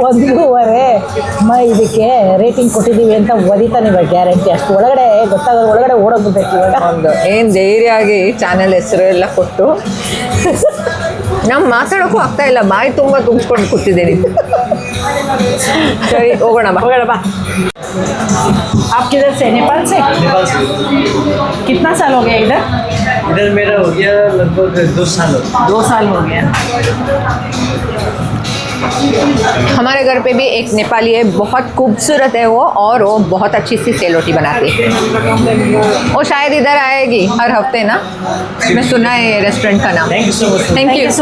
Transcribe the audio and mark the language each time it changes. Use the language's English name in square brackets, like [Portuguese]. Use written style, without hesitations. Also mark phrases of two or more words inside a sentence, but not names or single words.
[Kannada] 1 ಇದಕ್ಕೆ ರೇಟಿಂಗ್ ಕೊಟ್ಟಿದ್ದೀವಿ ಅಂತ ಒದಿತಾನೆ ಇವಾಗ ಗ್ಯಾರಂಟಿ. ಅಷ್ಟು ಒಳಗಡೆ ಗೊತ್ತಾಗೋದು ಒಳಗಡೆ ಓಡೋಗ್ಬಿಡ್ಬೇಕು ಇವಾಗ. ಒಂದು ಏನು ಧೈರ್ಯ ಆಗಿ ಚಾನೆಲ್ ಹೆಸರು ಎಲ್ಲ ಕೊಟ್ಟು ನಾವು ಮಾತಾಡೋಕ್ಕೂ ಆಗ್ತಾ ಇಲ್ಲ, ಬಾಯಿ ತುಂಬ ತುಂಬಿಸ್ಕೊಂಡು ಕೂತಿದ್ದೀನಿ. ಸರಿ, ಹೋಗೋಣ ಬಾ. [Hindi] होगा बा। आप किधर से? नेपाल से? कितना साल हो गया इधर? इधर मेरा हो गया लगभग 2 साल हो गया। 2 साल हो गया। हमारे घर पे भी एक नेपाली है, बहुत खूबसूरत है वो, और वो बहुत अच्छी सी सेल रोटी बनाती है। वो शायद इधर आएगी हर हफ्ते ना, मैं सुना है रेस्टोरेंट का नाम। [English] thank you so much. thank you